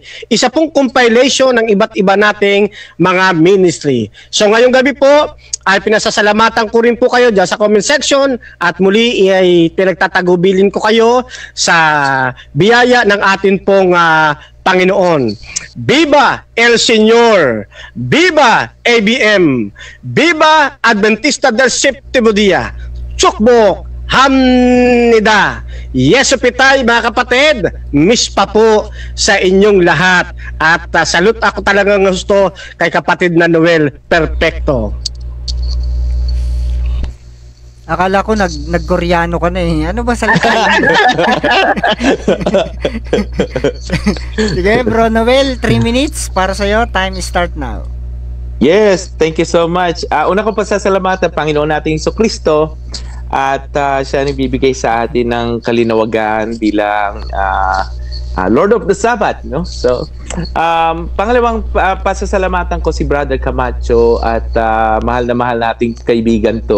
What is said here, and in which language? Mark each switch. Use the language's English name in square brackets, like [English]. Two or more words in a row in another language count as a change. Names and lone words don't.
[Filipino] Isa pong compilation ng iba't iba nating mga ministry. So ngayong gabi po, ay pinasasalamatan ko rin po kayo dyan sa comment section, at muli ay pinagtatagubilin ko kayo sa biyaya ng atin pong Panginoon. [Spanish] Viva El Señor! Viva ABM! Viva Adventista del Séptimo Día! [Korean] Chukbok! Hamnida! Yeso pitay [Filipino] mga kapatid! Miss pa po sa inyong lahat. At salute ako talagang gusto kay kapatid na Noel Perfecto. Akala ko nag-Koreano ka na eh. Ano ba salita? Sige, Bro Noel, 3 minutes para sa'yo. [English] Time start now. Yes, thank you so much. [Filipino] Una ko pasasalamatan Panginoon nating Jesucristo, at siya nagbibigay sa atin ng kalinawagan bilang [English] Lord of the Sabbath, [Filipino] So, pangalawang pasasalamatan ko si Brother Camacho, at mahal na mahal nating kaibigan to.